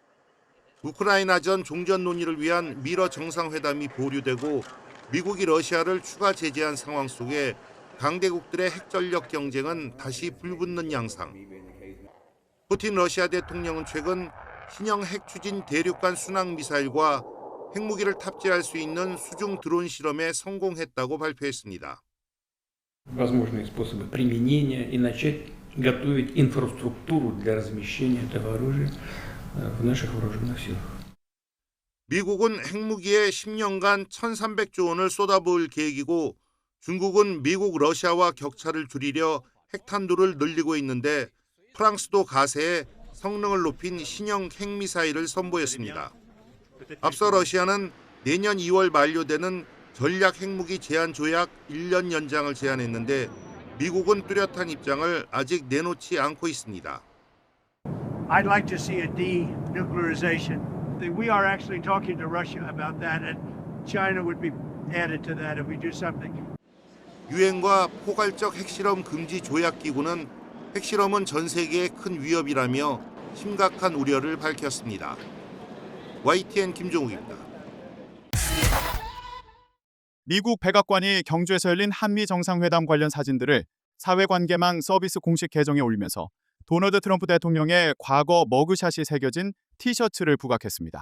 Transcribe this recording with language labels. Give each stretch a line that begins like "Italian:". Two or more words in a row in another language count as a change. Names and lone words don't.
Korean: 우크라이나전 종전 논의를 위한 미러 정상회담이 보류되고 미국이 러시아를 추가 제재한 상황 속에 강대국들의 핵전력 경쟁은 다시 불붙는 양상. 푸틴 러시아 대통령은 최근 신형 핵추진 대륙간 순항 미사일과 핵무기를 탑재할 수 있는 수중 드론 실험에 성공했다고 발표했습니다.
Russian: Возможные способы применения и начать готовить инфраструктуру для размещения этого оружия в наших вооруженных силах.
Korean: 미국은 핵무기에 10년간 1,300조 원을 쏟아부을 계획이고 중국은 미국, 러시아와 격차를 줄이려 핵탄두를 늘리고 있는데 프랑스도 가세에 성능을 높인 신형 핵미사일을 선보였습니다. 앞서 러시아는 내년 2월 만료되는 전략 핵무기 제한 조약 1년 연장을 제안했는데 미국은 뚜렷한 입장을 아직 내놓지 않고 있습니다.
English: I'd like to see a denuclearization. We are actually talking to Russia about that, and China would be added to that if we do something.
Korean: 유엔과 포괄적 핵실험 금지 조약 기구는 핵실험은 전 세계의 큰 위협이라며 심각한 우려를 밝혔습니다. YTN 김종욱입니다. 미국 백악관이 경주에서 열린 한미 정상회담 관련 사진들을 사회관계망 서비스 공식 계정에 올리면서 도널드 트럼프 대통령의 과거 머그샷이 새겨진 티셔츠를 부각했습니다.